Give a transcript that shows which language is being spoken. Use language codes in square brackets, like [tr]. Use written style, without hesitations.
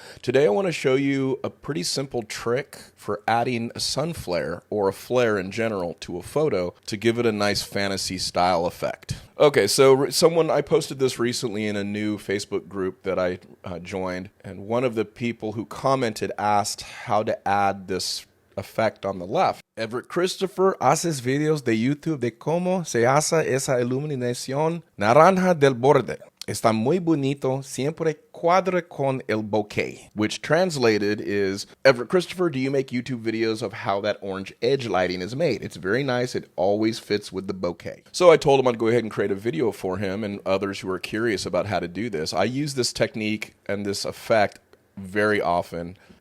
[en] Today I want to show you a pretty simple trick for adding a sun flare or a flare in general to a photo to give it a nice fantasy style effect. Okay, so I posted this recently in a new Facebook group that I joined, and one of the people who commented asked how to add this effect on the left. [es] Everett Christopher haces videos de YouTube de cómo se hace esa iluminación naranja del borde. Está muy bonito, siempre cuadra con el bokeh. [en] Which translated is, Everett Christopher, do you make YouTube videos of how that orange edge lighting is made? It's very nice. It always fits with the bokeh. So I told him I'd go ahead and create a video for him and others who are curious about how to do this. I use this technique and this effect very often.